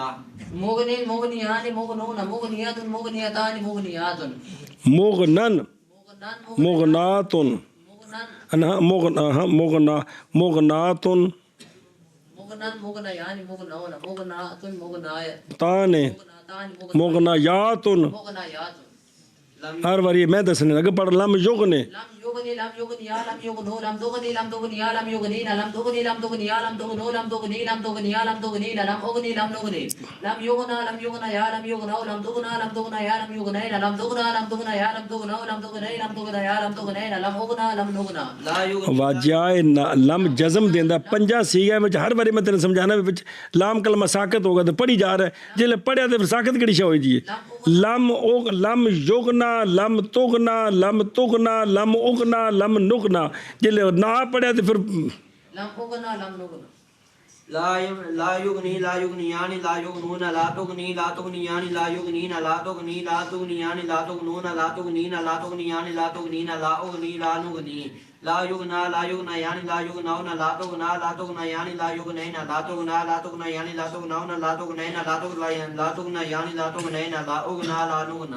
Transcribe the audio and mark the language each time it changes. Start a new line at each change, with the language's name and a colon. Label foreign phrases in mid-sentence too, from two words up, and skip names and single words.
Arabic: مغنين مغنيان مغنون مغنيات مغنيتان مغنيات مغنن مغنن مغنات مغنن مغنات مغنن مغنيان مغنون مغنات مغنايات تانے مغناتان مغنیات مغنيات
Punjabi: ہر بار یہ میں دسنے لگا پڑھ
Arabic: لم یغنے لم يغني لم يغني لم يغنو لم تغني لم تغني لم يغنينا لم تغني لم تغني لم تغنو لم تغني لم تغني لم تغنينا لم أغني لم نغني لم يغنى لم يغنى يا لم يغنو لم تغنى لم تغنى يا لم يغنينا لم تغنى لم تغنى يا لم تغنو لم تغني لم تغنى يا لم تغنينا لم أغنى لم نغنى لا يغني
Punjabi: واجائے
Arabic: لم جزم
Punjabi: دیندا پنجا سیگا وچ ہر باری میں تینوں سمجھانا وچ لام کلمہ ساکت ہوگا تو پڑھی جا رہا ہے جلے پڑھیا تے ساکت کیڑی شے ہوئی جی
Arabic: لم یغنا لم تغنا لم تغنا لم اغنا لم نغنا
Punjabi: جلے نہ پڑھیا تے پھر
Arabic: لم أغنى لم نغنى لا يغني لا يغنيان لا يغنون لا تغني لا تغنيان لا يغنين لا تغني لا تغنيان لا تغنون لا تغنين لا تغنيان لا تغنين لا أغني لا نغني لا يغنى لا يغنيان لا يغنون لا تغنى لا تغنيان لا يغنين لا تغنى لا تغنيان لا تغنون لا تغنين لا تغنيان لا تغنيان لا تغنين لا أغنى لا نغنى